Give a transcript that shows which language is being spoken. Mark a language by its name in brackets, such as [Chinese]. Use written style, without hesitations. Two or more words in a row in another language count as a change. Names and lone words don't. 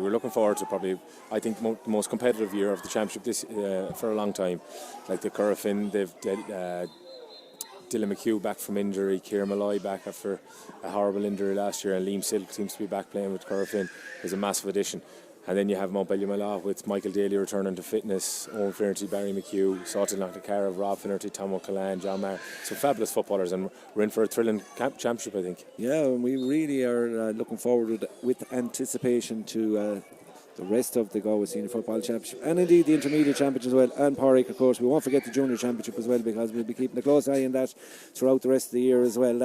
[English] We're looking forward to probably, I think, the most competitive year of the championship this for a long time. Like the Cuilinn, they've Dylan McHugh back from injury, Ciarán Malloy back after a horrible injury last year, and Liam Silk seems to be back playing with Cuilinn. Is a massive addition. And then you have Mount Ballymallough with Michael Daly returning to fitness, Owen Finnerty, Barry McHugh, Salthill Knocknacarra, Rob Finnerty, Tom O'Callaghan, John Maher. Some fabulous footballers, and we're in for a thrilling championship, I think. Yeah, and we really are looking forward with anticipation to the rest of the Galway Senior Football Championship, and indeed the Intermediate Championship as well, and Pádraig, of course. We won't forget the Junior Championship as well, because we'll be keeping a close eye on that throughout the rest of the year as well.